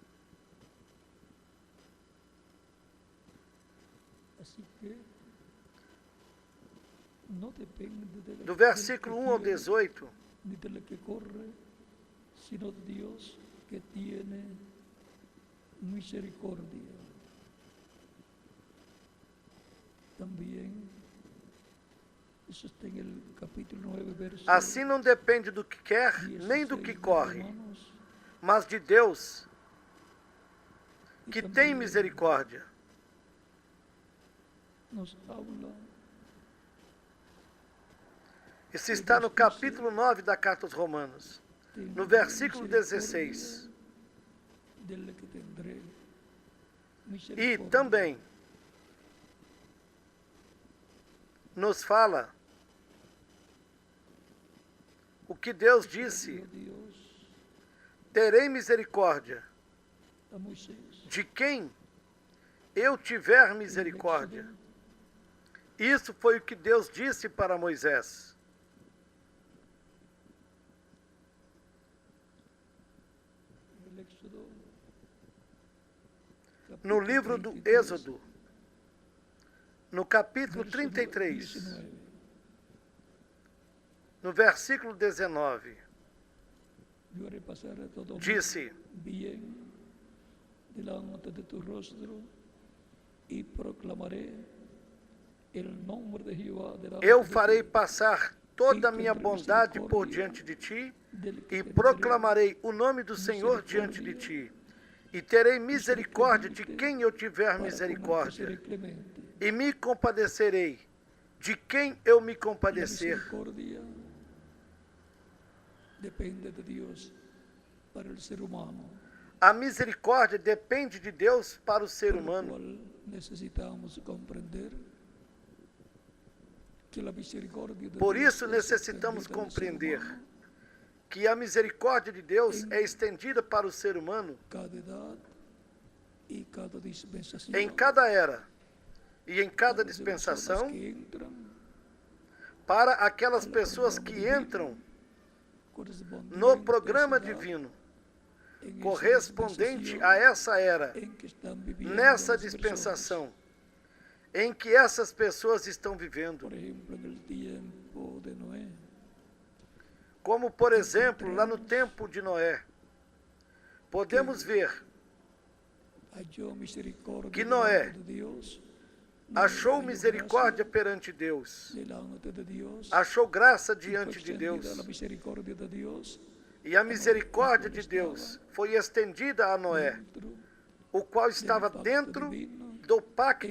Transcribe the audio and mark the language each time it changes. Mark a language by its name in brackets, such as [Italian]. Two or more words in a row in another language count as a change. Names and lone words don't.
[Spanish] así que no depende [Portuguese] do versículo 1 ao [Spanish] del que 18, ni de la que corre, sino de Dios que tiene misericordia. También, eso está en el capítulo 9, verso [Portuguese] assim não depende do que quer, [Spanish] 16 [Portuguese] nem do que [Spanish] de [Portuguese] corre, [Spanish] Romanos, [Portuguese] mas de Deus, [Spanish] y [Portuguese] que tem [Spanish] también [Portuguese] misericórdia. [Spanish] nos habla [Portuguese] Isso está no capítulo 9 da carta aos Romanos, [Spanish] de [Portuguese] no versículo 16. [Spanish] del que tendré [Portuguese] E [Spanish] misericordia. [Portuguese] também nos fala o que Deus disse: [Spanish] Dios [Portuguese] terei misericórdia [Spanish] a Moisés. [Portuguese] de quem eu tiver misericórdia. Isso foi o que Deus disse para Moisés. [Spanish] El Éxodo, [Portuguese] No [Spanish] capítulo [Portuguese] livro do [Spanish] 33, [Portuguese] Êxodo, no capítulo [Spanish] verso [Portuguese] 33, [Spanish] 19. [Portuguese] no versículo 19, [Spanish] Yo haré pasar a todo [Portuguese] disse: [Spanish] bien delante de tu rostro y proclamaré el nombre de Jehová delante [Portuguese] eu [Spanish] de [Portuguese] farei [Spanish] ti, [Portuguese] passar toda a minha bondade por diante de ti e proclamarei o nome do Senhor diante de ti. E terei misericórdia de quem eu tiver [Spanish] para [Portuguese] misericórdia, [Spanish] seré clemente. [Portuguese] e me compadecerei de quem eu me [Spanish] La [Portuguese] compadecer. [Spanish] misericordia depende de Dios para el ser humano. [Portuguese] A misericórdia depende de Deus para o ser [Spanish] Por lo [Portuguese] humano. [Spanish] cual necesitamos comprender que la misericordia de [Portuguese] Por [Spanish] Dios [Portuguese] isso [Spanish] es [Portuguese] necessitamos [Spanish] extendida al ser [Portuguese] compreender [Spanish] humano [Portuguese] que a misericórdia de Deus é estendida para o ser humano [Spanish] cada edad y cada dispensación. [Portuguese] em cada era e em cada [Spanish] Para las personas [Portuguese] dispensação, [Spanish] que entran [Portuguese] para aquelas pessoas que entram [Spanish] correspondiente [Portuguese] no [Spanish] a [Portuguese] programa [Spanish] esa edad, [Portuguese] divino [Spanish] en esa [Portuguese] correspondente [Spanish] dispensación [Portuguese] a essa era, [Spanish] en que están viviendo [Portuguese] nessa [Spanish] las [Portuguese] dispensação [Spanish] personas. [Portuguese] em que essas pessoas estão vivendo. [Spanish] Por ejemplo, en el tiempo de Noé, [Portuguese] Como, por exemplo, lá no tempo de Noé, podemos ver, [Spanish] halló misericordia [Portuguese] que Noé [Spanish] delante de Dios, [Portuguese] achou [Spanish] halló [Portuguese] misericórdia [Spanish] gracia [Portuguese] perante Deus, [Spanish] delante de Dios, [Portuguese] achou graça [Spanish] y fue [Portuguese] diante de [Spanish] extendida [Portuguese] Deus, [Spanish] la misericordia de Dios [Portuguese] e a misericórdia de Deus foi estendida a Noé, [Spanish] dentro [Portuguese] o qual [Spanish] del [Portuguese] estava [Spanish] pacto [Portuguese] dentro [Spanish] divino, [Portuguese] do [Spanish] en [Portuguese] pacto